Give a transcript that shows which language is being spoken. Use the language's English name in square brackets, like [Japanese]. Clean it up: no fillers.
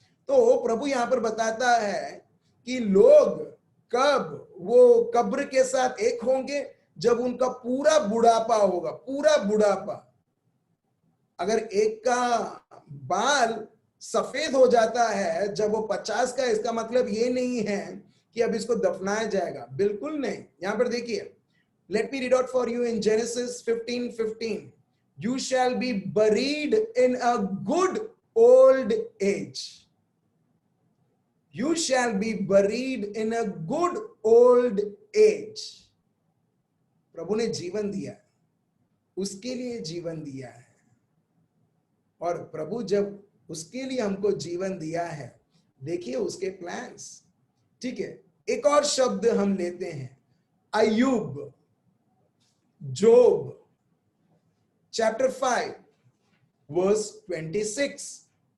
[Hindi] तो प्रभु यहां पर बताता है कि लोग कब वो कब्र के साथ एक होंगे, जब उनका पूरा बुढ़ापा होगा, पूरा बुढ़ापा। अगर एक का बाल सफेद हो जाता है जब वो 50 का, इसका मतलब ये नहीं है कि अब इसको दफनाया जाएगा, बिल्कुल नहीं। यहां पर देखिए, [English] let me read out for you in Genesis 15:15. You shall be buried in a good old age. You shall be buried in a good old age. [Hindi] प्रभु ने जीवन दिया, उसके लिए जीवन दिया है। और प्रभु जब उसके लिए हमको जीवन दिया है, देखिए उसके प्लान्स। ठीक है, एक और शब्द हम लेते हैं, अय्यूब, जोब चैप्टर 5 वर्स 26।